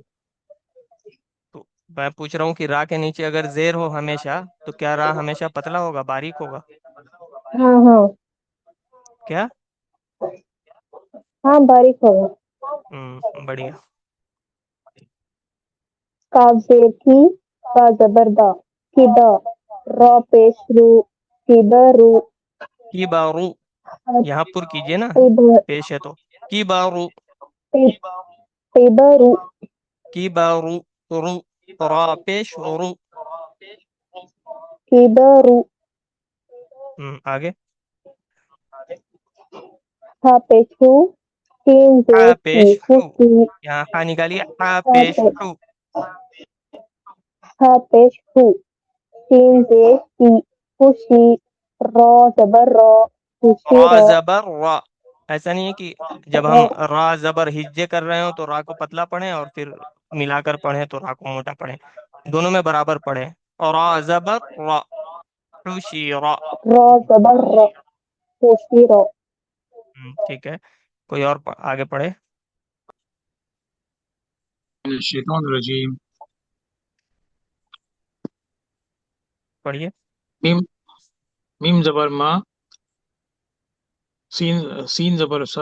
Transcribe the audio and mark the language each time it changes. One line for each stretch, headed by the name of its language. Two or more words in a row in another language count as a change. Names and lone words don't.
Urdu: تو میں پوچھ رہا ہوں کہ را کے نیچے اگر زیر ہو ہمیشہ تو کیا را ہمیشہ پتلا ہوگا، باریک ہوگا؟ ہاں ہاں کیا؟ ہاں باریک ہوگا، بڑھیا. کاف زیر کی، با زبر دا، کدا، را پیش رو، کدا رو، کی بارو، یہاں پر کیجئے نا، پیش ہے تو کی بارو، قدا رو، کی بارو، رو، را پیش رو. کدا رو، آگے. ہا پیش ہو، سین ہا زیر کی، پیش ہو، خوشی، یہاں ہا نکالیے، ہا ہا پیش ہو. پیش ہو، سین زیر کی، خوشی، را زبر را، خوشی را را، زبر را. ایسا نہیں ہے کہ جب ہم را زبر ہجے کر رہے ہوں تو را کو پتلا پڑھیں اور پھر ملا کر پڑھیں تو را کو موٹا پڑھیں، دونوں میں برابر پڑھیں. را زبر را، خوشی را. را زبر را، خوشی را، ٹھیک ہے. کوئی اور آگے پڑھے.
Arabic: من الشیطان الرجیم.
Urdu: پڑھیے. میم میم زبر ما، سین زبر سا،